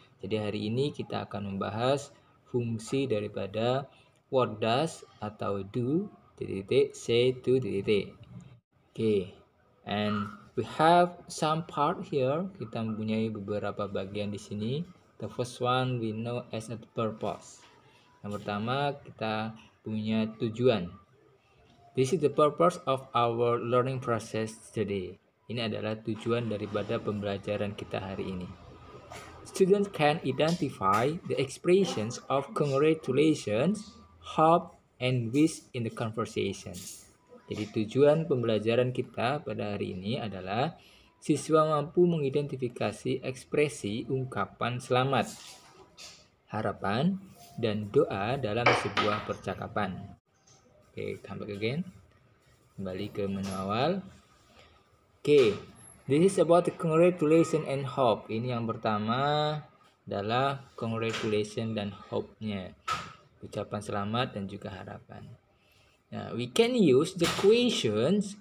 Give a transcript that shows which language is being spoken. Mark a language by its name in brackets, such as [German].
[Indonesian] Jadi hari ini kita akan membahas fungsi daripada what does atau do titik say to titik. Okay. [English] And we have some part here. Kita mempunyai beberapa bagian di sini. The first one we know as a purpose. [Indonesian] Yang pertama kita punya tujuan. [English] This is the purpose of our learning process today. Ini adalah tujuan daripada pembelajaran kita hari ini. Students can identify the expressions of congratulations, hope, and wish in the conversation. [Indonesian] Jadi tujuan pembelajaran kita pada hari ini adalah siswa mampu mengidentifikasi ekspresi ungkapan selamat, harapan, dan doa dalam sebuah percakapan. Oke, come back again. Kembali ke menu awal. [English] Oke, this is about the congratulation and hope. [Indonesian] Ini yang pertama adalah congratulation dan hope-nya. Ucapan selamat dan juga harapan. [English] Nah, we can use the questions.